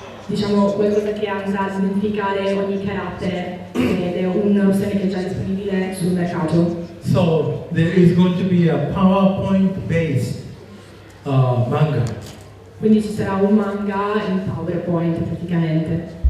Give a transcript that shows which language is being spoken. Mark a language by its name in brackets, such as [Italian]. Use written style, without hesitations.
[Italian] diciamo qualcosa che andrà a identificare ogni carattere ed è un'opzione che è già disponibile sul mercato. [English] So there is going to be a PowerPoint-based manga [Italian] Quindi ci sarà un manga in PowerPoint praticamente.